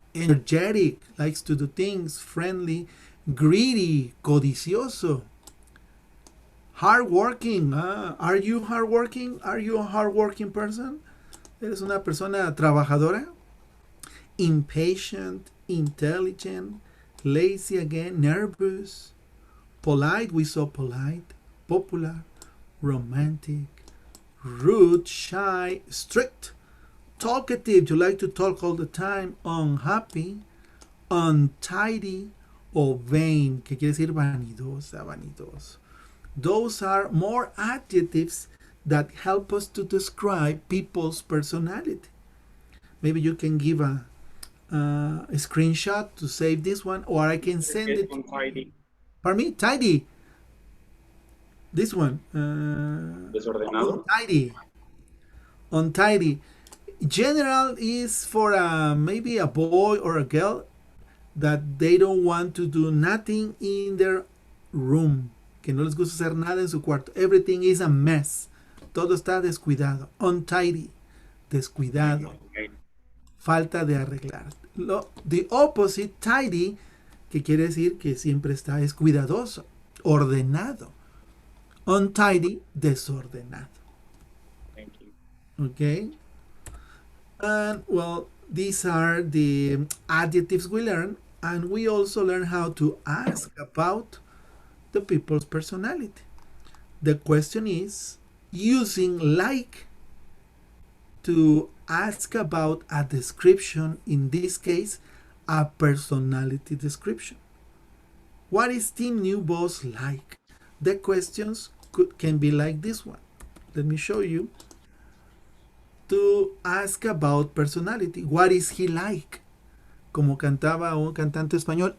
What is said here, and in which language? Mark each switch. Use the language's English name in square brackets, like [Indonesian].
[English] Energetic, likes to do things. Friendly, greedy, codicioso. Hardworking, are you hardworking? Are you a hardworking person? [Spanish] ¿Eres una persona trabajadora? [English] Impatient, intelligent, lazy again, nervous, polite, we saw polite, popular, romantic, rude, shy, strict, talkative, you like to talk all the time, unhappy, untidy, o vain, [Spanish] que quiere decir vanidosa, vanidoso. [English] Those are more adjectives that help us to describe people's personality. Maybe you can give a screenshot to save this one, or I can send it. Untidy, Pardon me, tidy. This one. [Spanish] desordenado. [English] Untidy. Untidy. General is for maybe a boy or a girl that they don't want to do nothing in their room. [Spanish] Que no les gusta hacer nada en su cuarto. [English] Everything is a mess. [Spanish] Todo está descuidado. [English] Untidy. [Spanish] Descuidado. [English] Okay. [Spanish] Falta de arreglar. [English] The opposite, tidy, [Spanish] que quiere decir que siempre está descuidadoso, ordenado. [English] Untidy, desordenado. Thank you. Okay? And well, these are the adjectives we learn, and we also learn how to ask about the people's personality. The question is using like to ask about a description, in this case, a personality description. What is Team New Boss like? The questions can be like this one. Let me show you. To ask about personality. What is he like? [Spanish] Como cantaba un cantante español.